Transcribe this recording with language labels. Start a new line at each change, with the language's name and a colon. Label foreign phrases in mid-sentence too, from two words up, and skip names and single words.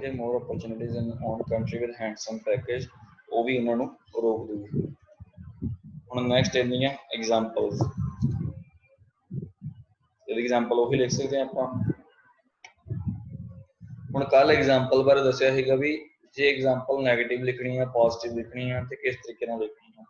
English: ਕੇ more opportunities in own country with handsome package,
Punjabi: ਉਹ ਵੀ ਉਹਨਾਂ ਨੂੰ ਰੋਕ ਦੂਗੀ। ਹੁਣ ਨੈਕਸਟ ਇੰਨੀਆਂ ਐਗਜ਼ਾਮਪਲਸ, ਇਹਦੀ ਐਗਜ਼ਾਮਪਲ ਉਹੀ ਲਿਖ ਸਕਦੇ ਹਾਂ ਆਪਾਂ। ਹੁਣ ਕੱਲ ਐਗਜ਼ਾਮਪਲ ਬਾਰੇ ਦੱਸਿਆ ਸੀਗਾ ਵੀ ਜੇ ਐਗਜ਼ਾਮਪਲ ਨੈਗੇਟਿਵ ਲਿਖਣੀ ਆ, ਪੋਜ਼ਿਟਿਵ ਲਿਖਣੀ ਆ, ਤੇ ਕਿਸ ਤਰੀਕੇ ਨਾਲ ਲਿਖਣੀ ਆ।